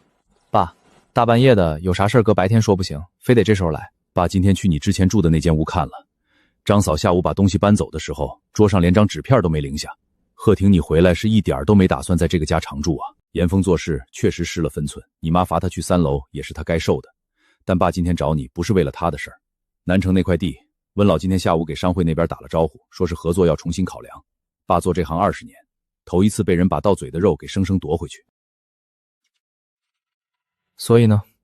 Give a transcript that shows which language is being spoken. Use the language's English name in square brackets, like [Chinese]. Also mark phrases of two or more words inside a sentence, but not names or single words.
[Chinese] 爸，大半夜的有啥事兒隔白天說不行，非得這時候來。爸今天去你之前住的那間屋看了，張嫂下午把東西搬走的時候，桌上連張紙片都沒留下。賀婷，你回來是一點兒都沒打算在這個家常住啊？嚴峰做事確實失了分寸，你媽罰他去3 樓也是他該受的。但爸今天找你不是為了他的事兒。南城那塊地，溫老今天下午給商會那邊打了招呼，說是合作要重新考量。爸做這行20年，頭一次被人把到嘴的肉給生生奪回去。所以呢？